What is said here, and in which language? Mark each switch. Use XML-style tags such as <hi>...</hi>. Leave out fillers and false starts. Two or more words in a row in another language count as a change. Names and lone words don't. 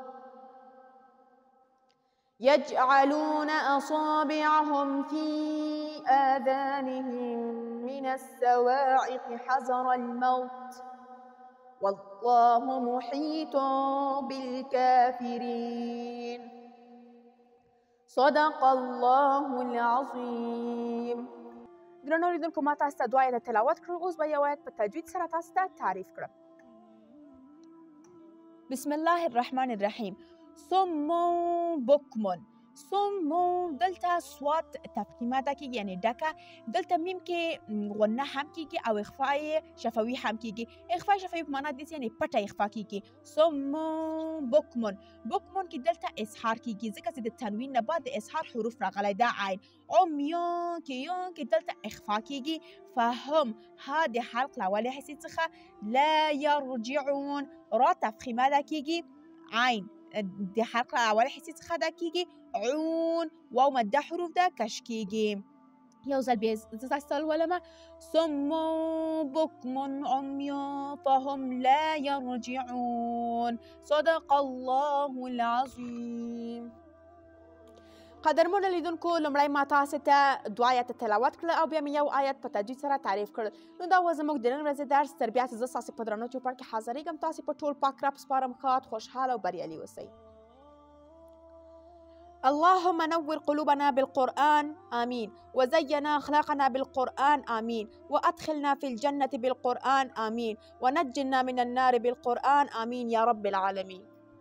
<ar>يجعلون أصابعهم في آذانهم من الصواعق حذر الموت والله محيط بالكافرين. صدق الله العظيم.</ar> <ps>درنو لیدونکو ما تاسو ته 2 آیته تلاوت کړل. اوس به یو آیت په تجوید سره تاسو ته تعریف کړم.</ps> <ar>بسم الله الرحمن الرحیم. صم بکم.</ar> <ps>صم دلته صوت تفخیمه ده کېږي یعنی ډکه، دلته میم کې غنه هم کېږي او اخفای شفوي هم کېږي. اخفای شفوي په معنا دې یعنی پټه اخفا کېږي.</ps> <ar>صم بکمن.</ar> <ps>بکمن کې دلته اظهار کېږي ځکه چې د تنوین نه بعد د اظهار حروف راغلی ده عین. عمیان کې دلته اخفا کېږي. فهم ها د حلق له اولې حصې څخه</ps> <ar>لا یرجعون</ar> <ps>را تفخیمه ده کېږي عین د حلق له اولې حصې څخه ده کېږي. عون واو مده حروف ده کش کېږي. یو ځل بیا زه تاسو ته ولولمه.</ps> <ar>صم بکم عمی فهم لا یرجعون. صدق الله العظیم.</ar> <ps>قدرمنو لیدونکو لومړی ما تاسو ته 2 آیته تلاوت کړل او بیا مې یو آیت په تجوید سره تعریف کړل. نو دا و زموږ د نن ورځې درس. تر بیا چې زه ستاسې په درنو چوپړ کې حاضرېږم تاسې په ټول پاک رب سپارم ښاد خوشحاله او بریالي اوسئ.</ps> <ar>اللهم نور قلوبنا بالقرآن آمين وزين أخلاقنا بالقرآن آمين وأدخلنا في الجنة بالقرآن آمين ونجنا من النار بالقرآن آمين يا رب العالمين.</ar>